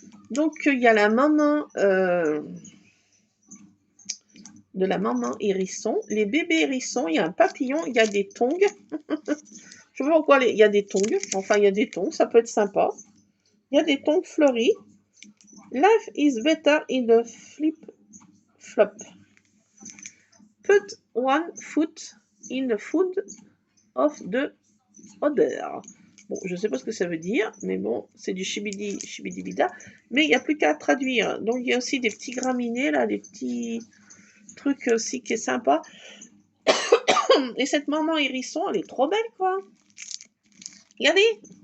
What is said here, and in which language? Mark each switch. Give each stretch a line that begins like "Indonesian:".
French: Donc il y a la maman de la maman hérisson, les bébés hérissons, il y a un papillon, il y a des tongs. Je sais pas pourquoi il y a des tongs, enfin il y a des tongs, ça peut être sympa. Il Il y a des tongs fleuris.
English: Life is better in the flip-flop. Put one foot in the food of the other.
French: Bon, je ne sais pas ce que ça veut dire, mais bon, c'est du chibidi-bida. Mais il n'y a plus qu'à traduire. Donc, il y a aussi des petits graminées, là, des petits trucs aussi qui est sympa. Et cette maman hérisson, elle est trop belle, quoi. Regardez.